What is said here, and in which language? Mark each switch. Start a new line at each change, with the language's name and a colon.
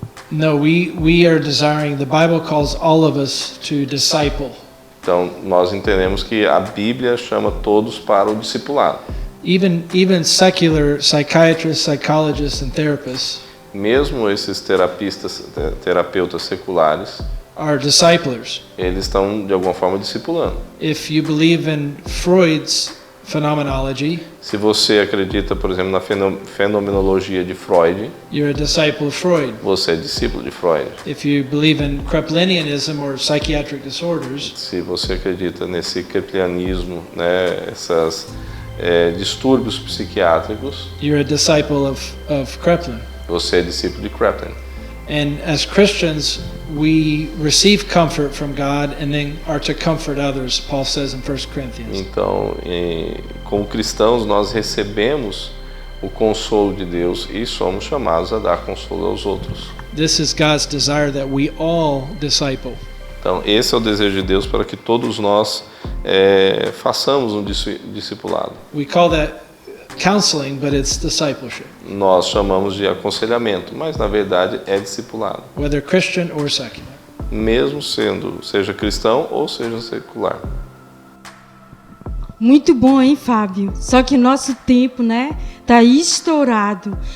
English: No, we are desiring, the Bible calls all of us to disciple.
Portuguese: Então, nós entendemos que a Bíblia chama todos para o discipulado.
English: Even secular psychiatrists, psychologists and therapists
Portuguese: Mesmo esses terapeutas seculares,
English: are disciplers.
Portuguese: eles estão de alguma forma discipulando.
English: If you believe in Freud's phenomenology,
Portuguese: Se você acredita, por exemplo, na fenomenologia de Freud,
English: you're a disciple of Freud.
Portuguese: você é discípulo de Freud.
English: If you believe in Kreplinianism or psychiatric disorders,
Portuguese: Se você acredita nesse kreplianismo, né, esses distúrbios psiquiátricos,
English: you're a disciple of Kreplin.
Portuguese: você é discípulo de Kreplin.
English: And as Christians, we receive comfort from God and then are to comfort others, Paul says in 1 Corinthians.
Portuguese: Então, como cristãos, nós recebemos o consolo de Deus e somos chamados a dar consolo aos outros.
English: This is God's desire that we all disciple.
Portuguese: Então, esse é o desejo de Deus para que todos nós façamos um discipulado.
English: We call that counseling, but it's discipleship.
Portuguese: Nós chamamos de aconselhamento, mas na verdade é discipulado.
English: Whether Christian or secular.
Portuguese: Mesmo seja cristão ou seja secular. Muito bom, hein, Fábio? Só que nosso tempo, né, tá estourado.